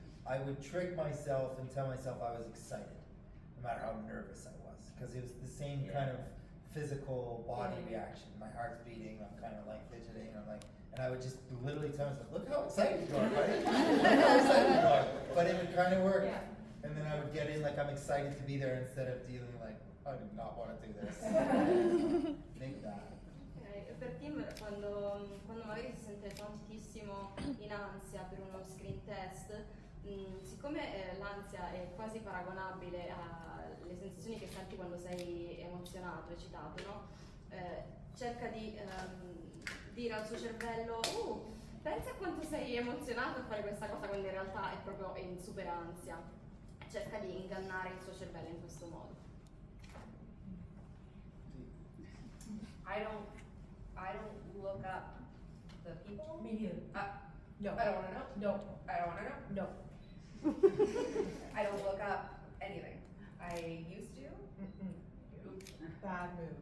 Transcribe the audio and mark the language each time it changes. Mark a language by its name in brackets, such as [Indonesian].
[English] I would trick myself and tell myself I was excited, no matter how nervous I was, because it was the same kind of physical body reaction. My heart's beating, I'm kind of like fidgeting, and I would just literally tell myself, look how excited you are, buddy. Look how excited you are. But it would kind of work. Yeah. And then I would get in like I'm excited to be there instead of dealing like, I do not want to do this. Make that. [Italian] Okay, per Tim quando magari si sente tantissimo in ansia per uno screen test, siccome l'ansia è quasi paragonabile alle sensazioni che senti quando sei emozionato, eccitato, no? Cerca di dire al suo cervello, pensa a quanto sei emozionato a fare questa cosa quando in realtà è proprio in super ansia. Cerca di ingannare il suo cervello in questo modo. [English] I don't look up the people. Me neither. No. I don't want to know. No. I don't want to know. No. I don't look up anything. I used to. Bad move.